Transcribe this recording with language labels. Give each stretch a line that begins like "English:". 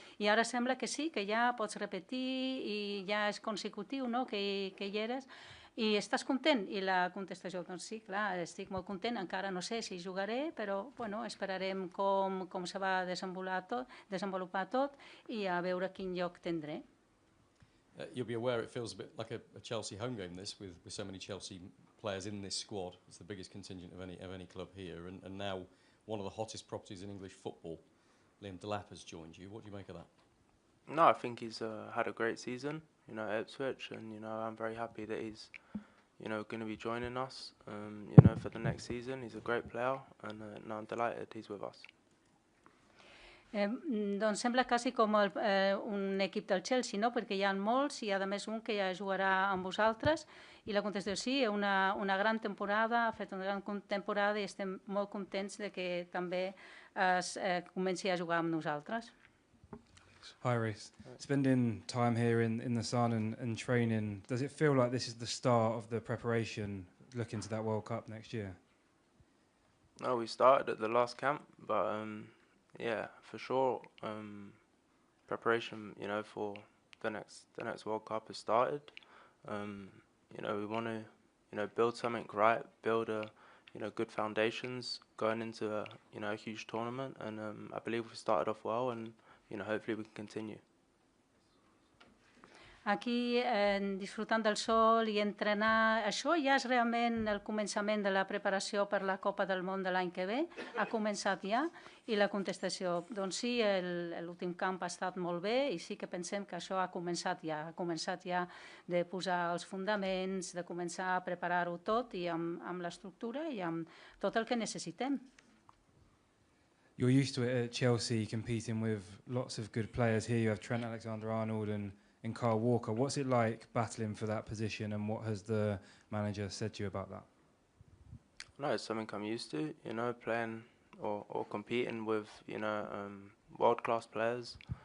Catalan: I ara sembla que sí, que ja pots repetir i ja és consecutiu, no?, que hi eres. I estàs content? I la contestació, doncs sí, clar, estic molt content, encara no sé si jugaré, però bueno, esperarem com se va desenvolupar tot i a veure quin lloc tindré.
English: You'll be aware it feels a bit like a Chelsea home game, this, with so many Chelsea players in this squad. It's the biggest contingent of any club here, and now one of the hottest properties in English football. Liam Delap has joined you. What do you make of that? No, I think he's had a great season, you know, at Ipswich, and, you know, I'm very happy that he's, you know, going to be joining us, you know, for the next season. He's a great player, and no, I'm delighted he's with us.
Catalan: Doncs sembla quasi com un equip del Chelsea, no?, perquè hi ha molts i, a més, un que ja jugarà amb vosaltres. I la contestació sí, una gran temporada, ha fet una gran temporada i estem molt contents de que també comenci a jugar amb nosaltres.
English: Hi, Reece. Spending time here in the sun and training, does it feel like this is the start of the preparation looking to that World Cup next year? No, we started at the last camp, but yeah, for sure, preparation, you know, for the next World Cup has started. You know, we want to, you know, build something right, build you know, good foundations going into a huge tournament, and I believe we started off well, and, you know, hopefully we can continue.
Catalan: Aquí, disfrutant del sol i entrenar, això ja és realment el començament de la preparació per la Copa del Món de l'any que ve? Ha començat ja? I la contestació, doncs sí, l'últim camp ha estat molt bé i sí que pensem que això ha començat ja de posar els fonaments, de començar a preparar-ho tot i amb l'estructura i amb tot el que necessitem.
English: You're used to it at Chelsea, competing with lots of good players. Here you have Trent Alexander-Arnold and Kyle Walker. What's it like battling for that position, and what has the manager said to you about that? No, it's something I'm used to, you know, playing or competing with, you know, world-class players.